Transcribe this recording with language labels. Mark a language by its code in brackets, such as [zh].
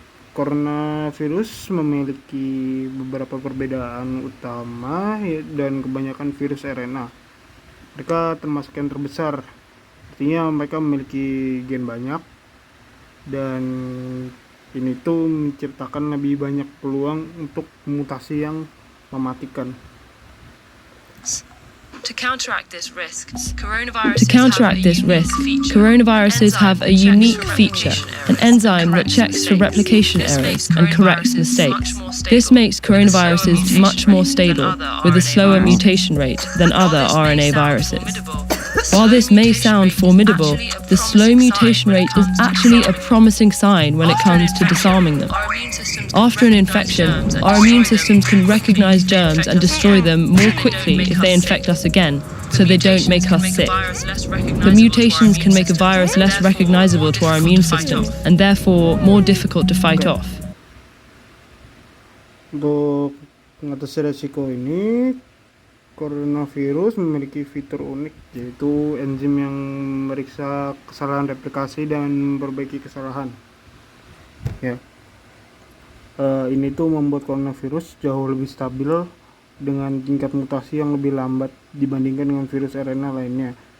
[id] Coronavirus memiliki beberapa perbedaan utama dan kebanyakan virus RNA. Mereka termasuk yang terbesar, artinya mereka memiliki gen banyak, dan ini tuh menciptakan lebih banyak peluang untuk mutasi yang mematikan. [en] To counteract this risk, coronaviruses have a unique feature, an enzyme that checks for replication errors and corrects mistakes. This makes coronaviruses much more stable, with a slower mutation rate than other RNA viruses. While this may sound formidable, the slow mutation rate is actually a promising sign when it comes to disarming them. After an infection, our immune systems can recognize germs and destroy them more quickly if they infect us again, so they don't make us sick. The mutations can make a virus less recognizable to our immune system and therefore more difficult to fight off. [id] Untuk mengatasi resiko ini, coronavirus memiliki fitur unik, yaitu enzim yang memeriksa kesalahan replikasi dan memperbaiki kesalahan. Ya, ini tuh membuat coronavirus jauh lebih stabil dengan tingkat mutasi yang lebih lambat dibandingkan dengan virus RNA lainnya.